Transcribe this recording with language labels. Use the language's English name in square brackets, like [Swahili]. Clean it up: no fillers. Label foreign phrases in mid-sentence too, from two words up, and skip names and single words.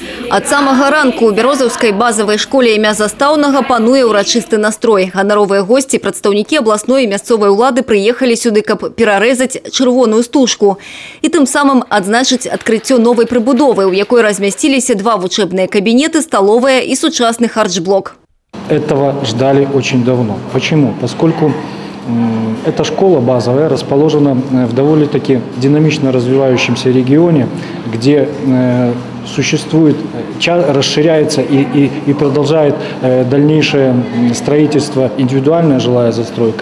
[Belarusian] Ад самага ранку у Бярозаўскай базавай школе імя Застаўнага пануе ўрачысты настрой. Ганаровыя госці, прадстаўнікі абласной і мясцовай улады прыехалі сюды, каб перарэзаць чырвоную стужку. І тым самым адзначыць адкрыццё новай прыбудовы, у якой размясціліся 2 вучэбныя кабінеты, сталовая і сучасны харчблок. [Russian] Этого ждали очень давно. Почему? Поскольку эта школа базовая расположена в довольно-таки динамично развивающемся регионе, где существует, расширяется и продолжает дальнейшее строительство индивидуальная жилая застройка.